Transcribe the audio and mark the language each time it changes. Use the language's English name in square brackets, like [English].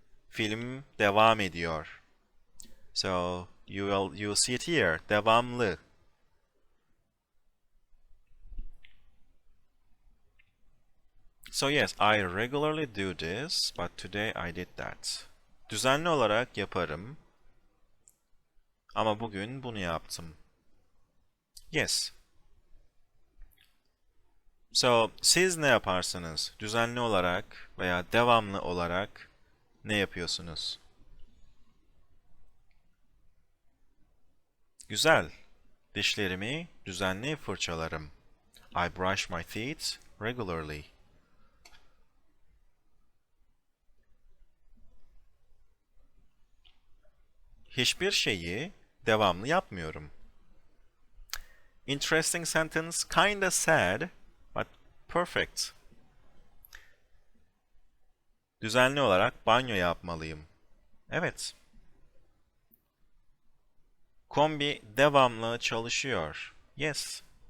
[Turkish] Film devam ediyor. [English] So you'll see it here. Devamlı. So yes, I regularly do this, but today I did that. [Turkish] Düzenli olarak yaparım. Ama bugün bunu yaptım. [English] Yes. So, [Turkish] siz ne yaparsınız? Düzenli olarak veya devamlı olarak ne yapıyorsunuz? Güzel. Dişlerimi düzenli fırçalarım. [English] I brush my teeth regularly. [Turkish] Hiçbir şeyi devamlı yapmıyorum. [English] Interesting sentence, kinda sad, but perfect. [Turkish] Düzenli olarak banyo yapmalıyım. Evet. Kombi devamlı çalışıyor. [English] Yes.